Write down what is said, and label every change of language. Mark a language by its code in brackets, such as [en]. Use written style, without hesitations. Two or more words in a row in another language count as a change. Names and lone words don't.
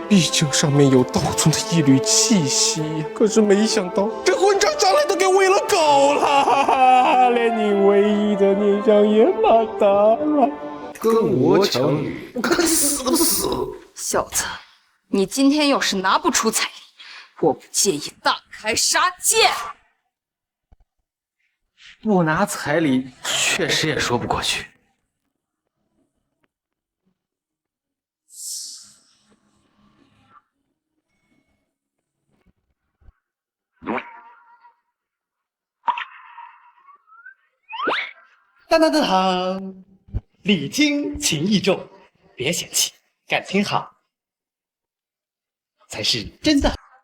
[zh] 畢竟上面有道尊的一縷氣息。可是沒想到，這混賬將來都給餵了狗了，連你唯一的念想也馬達了。跟我搶女，我看你死不死！小子，你今天要是拿不出彩禮，我不介意大開殺戒。不拿彩禮，確實也說不過去。當當當當，禮輕情意重，別嫌棄，感情好才是真的。